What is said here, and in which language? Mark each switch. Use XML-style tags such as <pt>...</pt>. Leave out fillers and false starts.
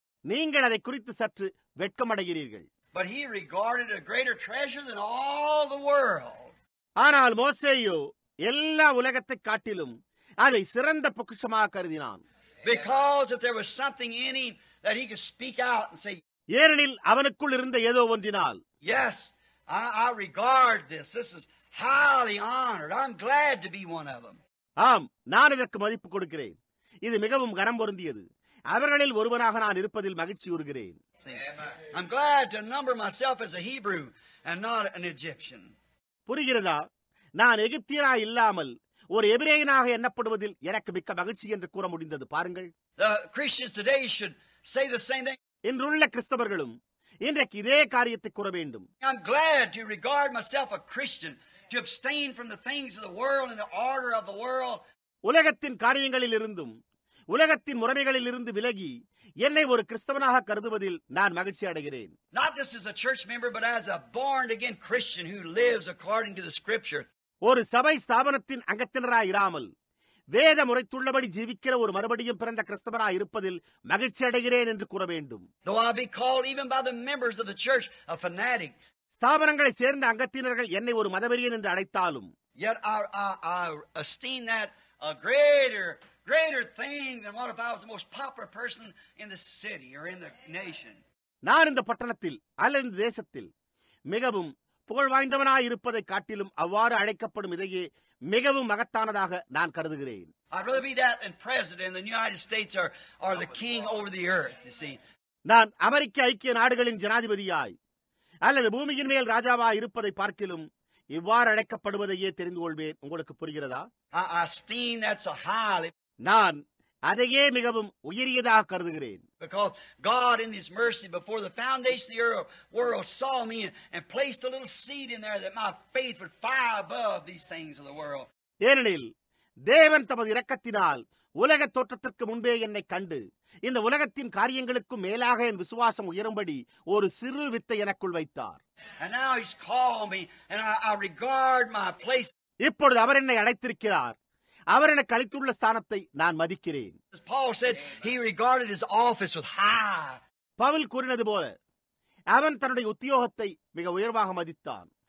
<ta>நீங்கள் அதை குறித்து சற்று வெட்கமடைகிறீர்கள்.</ta> <en>But he regarded a greater treasure than all the world.</en> <ta>ஆனால் மோசேயோ எல்லா உலகத்தை காட்டிலும் அதை சிறந்த பொக்கிஷமாக கருதினான்.</ta> <en>Because if there was something in him that he could speak out and say,</en> <ta>ஏனெனில் அவனுக்குள் இருந்த ஏதோ ஒன்றினால்,</ta> <en>"Yes, I regard this. This is highly honored. I'm glad to be one of them."</en> <ta>ஆம், நான் இதற்கு மதிப்பு கொடுக்கிறேன். இது மிகவும் கனம் பொருந்தியது. அவர்களில் ஒருவனாக நான் இருப்பதில் மகிழ்ச்சி உறுகிறேன்.</ta> <en>I'm glad to number myself as a Hebrew and not an Egyptian.</en> <ta>புரிகிறதா? நான் எகிப்தியராய் இல்லாமல் ஒரு எபிரேயனாக எண்ணப்படுவதில் எனக்கு மிக்க மகிழ்ச்சி என்று கூற முடிந்தது. பாருங்கள்,</ta> <en>The Christians today should say the same thing.</en> <ta>இன்றுள்ள கிறிஸ்தவர்களும் இன்றைக்கு இதே காரியத்தை கூற வேண்டும்.</ta> <en>I'm glad to regard myself a Christian, to abstain from the things of the world and the order of the world.</en> <ta>உலகத்தின் காரியங்களில் இருந்தும் உலகத்தின் முறைமைகளில் இருந்து விலகி என்னை ஒரு கிறிஸ்தவனாக கருதுவதில் நான் மகிழ்ச்சி அடைகிறேன்.</ta> <en>Not just as a church member, but as a born-again Christian who lives according to the Scripture.</en> <ta>ஒரு சபை ஸ்தாபனத்தின் அங்கத்தினராய் இராமல் வேத முறைத்துள்ளபடி ஜீவிக்கிற ஒரு மறுபடியும் பிறந்த கிறிஸ்தவராய் இருப்பதில் மகிழ்ச்சி அடைகிறேன் என்று கூற வேண்டும்.</ta> <en>Though I be called even by the members of the church a fanatic,</en> <ta>ஸ்தாபனங்களை சேர்ந்த அங்கத்தினர்கள் என்னை ஒரு மதவெறியன் என்று அழைத்தாலும்,</ta> <en>yet I esteem that a greater thing than what if I was the most popular person in the city or in the nation.</en> <ta>நான் இந்த பட்டணத்தில் அல்லது இந்த தேசத்தில் மிகவும் புகழ் வாய்ந்தவனாய் இருப்பதை காட்டிலும் அவ்வாறு அழைக்கப்படும் இதையே மிகவும் மகத்தானதாக நான் கருதுகிறேன்.</ta> <en>I'd rather be that than president in the United States or the king over the earth, you see.</en> <ta>நான் அமெரிக்க ஐக்கிய நாடுகளின் ஜனாதிபதியாய் அல்லது பூமியின் மேல் ராஜாவாய் இருப்பதை பார்க்கிலும் இவ்வாறு அழைக்கப்படுவதையே தெரிந்து கொள்வேன். உங்களுக்கு புரிகிறதா?</ta> <en>I esteem that's a highly,</en> <ta>நான் அதையே மிகவும் உயரியதாக கருதுகிறேன்.</ta> <en>because God in His mercy before the foundation of the world saw me and placed a little seed in there that my faith would fly above these things of the world.</en> <ta>ஏனெனில் தேவன் தமது இரக்கத்தினால் உலக தோற்றத்திற்கு முன்பே என்னை கண்டு இந்த உலகத்தின் காரியங்களுக்கும் மேலாக என் விசுவாசம் உயரும்படி ஒரு சிறு வித்தை எனக்குள் வைத்தார்.</ta> <en>And now He's called me and I regard my place.</en> <ta>இப்பொழுது அவர் என்னை அழைத்திருக்கிறார். அவர் எனக்கு அளித்துள்ள ஸ்தானத்தை நான் மதிக்கிறேன்.</ta> <en>As Paul said, he regarded his office with high.</en> <ta>Pavul கூறினது போல அவன் தன்னுடைய உத்தியோகத்தை மிக உயர்வாக மதித்தான்.</ta>